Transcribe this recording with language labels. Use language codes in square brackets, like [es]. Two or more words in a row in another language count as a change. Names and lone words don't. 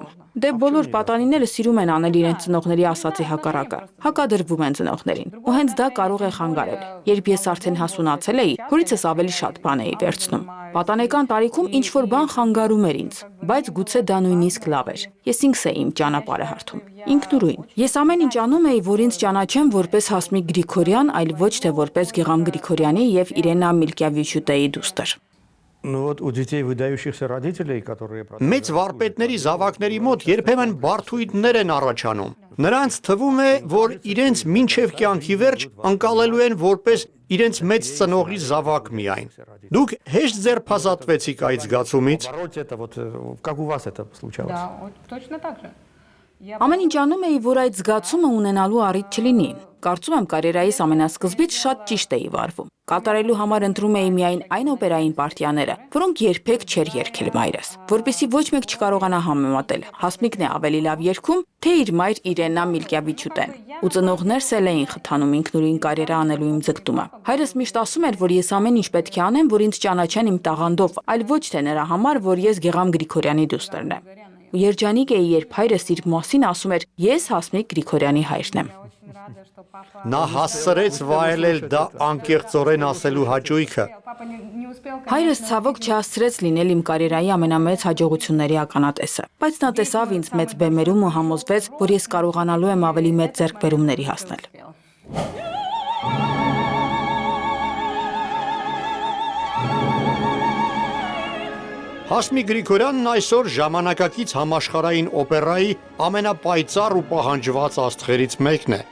[hy] Դե բոլոր պատանիները սիրում են անել իրենց ծնողների ասածի հակառակը, հակադրվում են ծնողներին, ու հենց դա կարող է խանգարել։ Երբ ես արդեն հասունացել էի, հորիցս ավելի շատ բան էի վերցնում։ Պատանեկան տարիքում ինչ-որ բան խանգարում էր ինձ, բայց գուցե դա նույնիսկ լավ էր։ Ես ինքս էի իմ ճանապարհը հարթում, ինքնուրույն։ Ես ամեն ինչ անում էի, որ ինձ ճանաչեն որպես Հասմիկ Գրիգորյան, այլ ոչ թե որպես Գեղամ Գրիգորյանի եւ Իրենա Միլկյավիչուտեի դուստր։ [ru] Ну вот у детей выдающихся родителей, которые [hy] Մեծ վարպետների զավակների մոտ երբեմն բարդույթներ են առաջանում։ Նրանց թվում է, որ իրենց մինչև կյանքի վերջ անցալելու են որպես իրենց մեծ ծնողի զավակ միայն։ Դուք հեշտ ձերբազատվեցիք այդ զգացումից։ [ru] побороть это вот как у вас это случалось? Да, точно так же. [hy] Ամեն ինչ անում էի, որ այդ զգացումը ունենալու առիթ չլինի։ Կարծում եմ կարիերայիս ամենասկզբից շատ ճիշտ էի վարվում։ Կատարելու համար ընտրում էի միայն այն օպերային պարտիաները, որոնք երբեք չէր երգել մայրս, որպեսզի ոչ մեկ չկարողանա համեմատել։ Հասմիկն է ավելի լավ երգում, թե իր մայր Իրենա Միլկյավիչուտեն։ Ու ծնողներս էլ էին խթանում ինքնուրույն կարիերա անելու իմ ձգտումը։ Հայրս միշտ ասում էր, որ ես ամեն ինչ պետք է անեմ, որ ինձ ճանաչեն իմ տաղանդով, այլ ոչ թե նրա համար, որ ես Գեղամ Գրիգորյանի դուստրն եմ։ Ու երջանիկ էի, երբ հայրս իր մասին ասում էր. «Ես Հասմիկ Գրիգորյանի հայրն եմ»։ Նա հասցրեց վայելել դա անկեղծորեն ասելու հաճույքը։ [ru] Папа не успел, [hy] Հայրս ցավոք չհասցրեց լինել իմ կարիերայի ամենամեծ հաջողությունների ականատեսը, բայց նա տեսավ ինձ մեծ բեմերում ու համոզվեց, որ ես կարողանալու եմ ավելի մեծ ձեռքբերումների հասնել։ Հասմիկ Գրիգորյանն այսօր ժամանակակից համաշխարհային օպերայի ամենապայծառ ու պահանջված աստղերից մեկն է։